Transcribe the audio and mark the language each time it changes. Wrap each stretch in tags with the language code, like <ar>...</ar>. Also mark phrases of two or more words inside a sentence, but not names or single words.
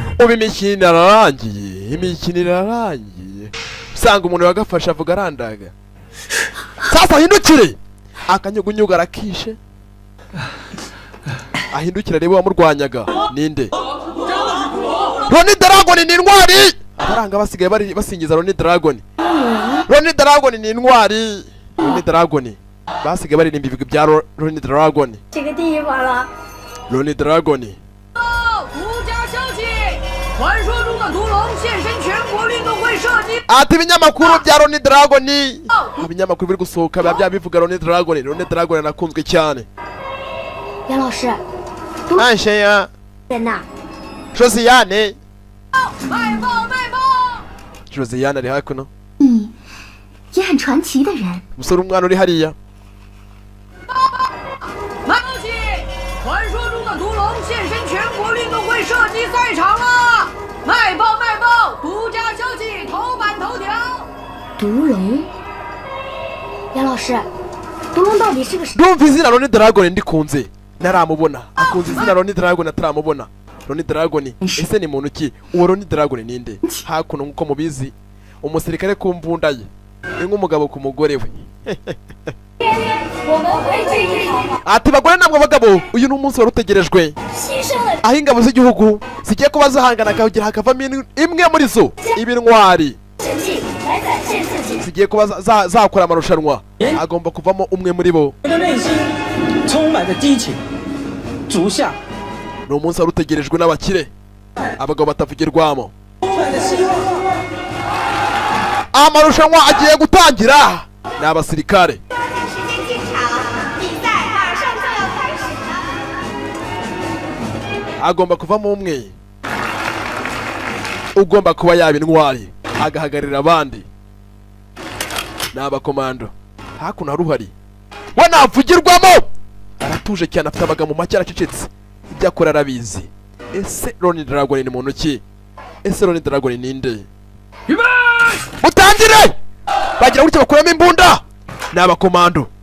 <rw>ubu imikino irarangiye usanga umuntu wagafasha avuga arandaga sasa ahindukire akanyugunyugu arakishe ahindukira reba wamurwanyaga ninde Ronnie Dragon ni intwari abaranga basigaye basingiza Ronnie Dragon ni intwari Ronnie Dragon basigaye baririmba ibigwi bya Ronnie Dragon</rw> <zh>这个地方了。</zh> <rw>Ronnie Dragon</rw> <zh>独家消息，传说中的屠龙现身全国运动会射击。</zh> <rw>ati ibinyamakuru bya Ronnie Dragon ibinyamakuru biri gusohoka biba bivuga Ronnie Dragon anakunzwe cyane</rw> <zh>杨老师， Anshe ya 人呐，</zh> <rw>Josiane</rw> <zh>卖爆！</zh> <rw>Josiane ari hakuno</rw> <zh>你也很传奇的人。</zh> <rw>umusore umwana uri hariya</rw> <zh>卖报起！传说中的屠龙现身全国运动会射击赛场了！卖爆！独家消息，头版头条。毒龙，杨老师，毒龙到底是个什么？</zh> <rw>ndumva izina Ronnie Dragon ndikunze naramubona akunze izina Ronnie Dragon ataramubona Ronnie Dragon ese ni muntu ki uwo Ronnie Dragon ninde hakuno nkuko mubizi umusirikare ku mbunda ye ni nk'umugabo ku mugore we</rw> <zh>我们会这一场</zh> <rw>ati bagore namwe bagabo uyu ni umunsi wari utegerejwe</rw> <zh>牺牲了</zh> <rw>aho ingabo z'igihugu zigiye kuba zihangana akagira hakavamo imwe muri zo ibintwari</rw> <zh>神迹来展现自己。</zh> <rw>zigiye kuba zakora amarushanwa agomba kuvamo umwe muri bo</rw> <zh>我的内心充满着激情。足下</zh> <rw>ni umunsi wari utegerejwe n'abakire abagabo batavugirwamo</rw> <zh>充满着希望。</zh> <rw>amarushanwa agiye gutangira ni abasirikare</rw> <zh>时间进场，比赛马上就要开始了。</zh> <rw>agomba kuvamo umwe ugomba kuba yaba intwari agahagararira abandi ni abakomando hakuno hari uhari we navugirwamo aratuje cyane afite amagambo make aracecetse ibyo akora arabizi ese Ronnie Dragon ni muntu ki ese Ronnie Dragon ninde mutangire bagira gutya bakuramo imbunda ni abakomando</rw>